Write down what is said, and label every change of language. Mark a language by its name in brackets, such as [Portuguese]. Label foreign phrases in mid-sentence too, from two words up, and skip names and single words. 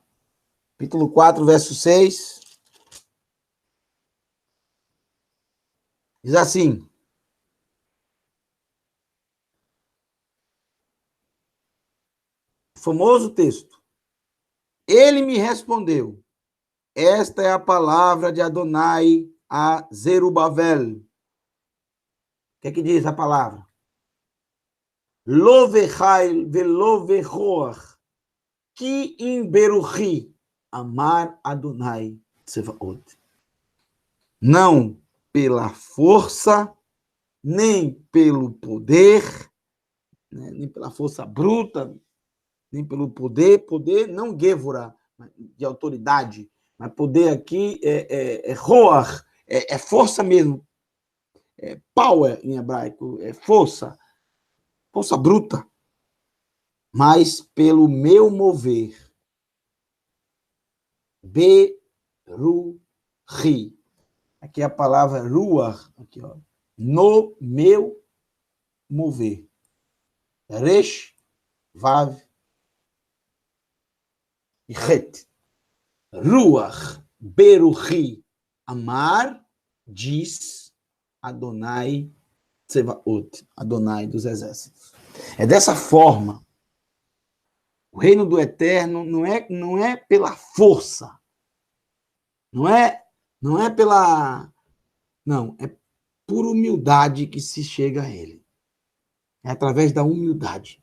[Portuguese] Capítulo 4, verso 6. Diz assim: famoso texto. Ele me respondeu: esta é a palavra de Adonai a Zerubabel. O que é que diz a palavra? [Hebrew] לא בחיל ולא בכח, כי אם ברוחי, אמר אדני צבאות. [Portuguese] Não pela força, nem pelo poder, nem pela força bruta, nem pelo poder não Gevura, de autoridade, mas poder aqui é roar, é força mesmo, é power em hebraico, é força bruta, mas pelo meu mover. Beruhi. Aqui é a palavra ruach, aqui, ó, no meu mover. Resh, vav, e het. [Hebrew] רוח, ברוחי, אמר, [Portuguese] diz Adonai Tsevaot, Adonai dos exércitos. É dessa forma. O reino do eterno não é pela força. Não é pela... Não, é por humildade que se chega a ele. É através da humildade.